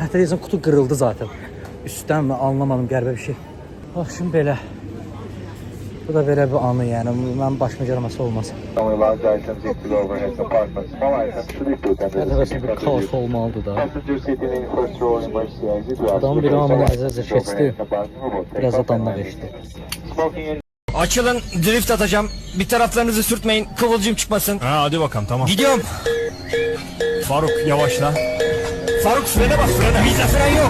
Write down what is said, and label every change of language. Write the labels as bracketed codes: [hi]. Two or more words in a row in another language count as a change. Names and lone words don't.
[az] Hətta deyəsən qutu qırıldı zaten. Üstdən mi anlamadım, qəribə bir şey. Bax şimdi belə. Bu da belə bir anı, yəni mənim başıma gəlməsi olmaz. Əlbəttə bir kaos olmalıdır da. Adam bir anı əzəzə keçdi. [tr] Biraz adamla geçti. Açılın, drift atacağım. Bir taraflarınızı sürtmeyin, kıvılcım çıkmasın. Ha, hadi bakalım, tamam. Gidiyorum. Faruk yavaşla. Faruk frene bas, frene. Bizde fren yok.